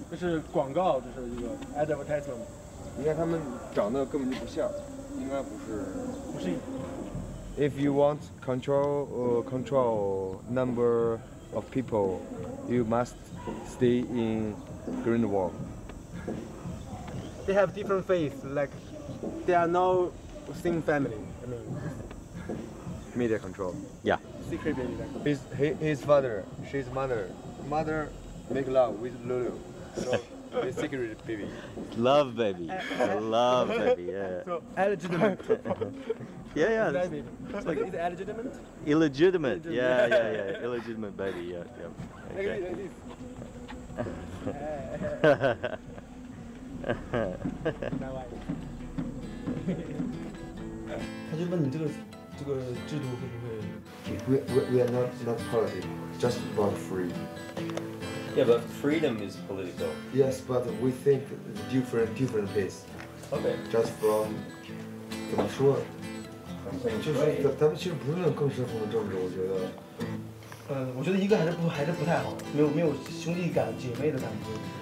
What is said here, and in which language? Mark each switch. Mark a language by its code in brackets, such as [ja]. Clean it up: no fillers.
[zh] 这是广告，这是一个 advertisement。你看他们长得根本就不像，应该不是。不是。 [en] If you want control number of people, you must stay in green wall. They have different faiths, like they are no same family. I mean. Media control. Yeah. Secret baby. Like. His father, she's mother. Mother make love with Lulu. So the secret baby. Love baby. Love baby. Yeah. So illegitimate. Yeah. It's like is it illegitimate? Illegitimate. Yeah. Illegitimate baby. Yeah. Okay. Like this. [zh] 他就问你这个制度会不会 [en] We are not politics, just about free. Yeah, but freedom is political. Yes, but we think different ways. Okay. Just from [zh] 怎么说？就是咱们其实不是更深层的政治，我觉得。我觉得一个还是不太好，没有兄弟感、姐妹的感觉。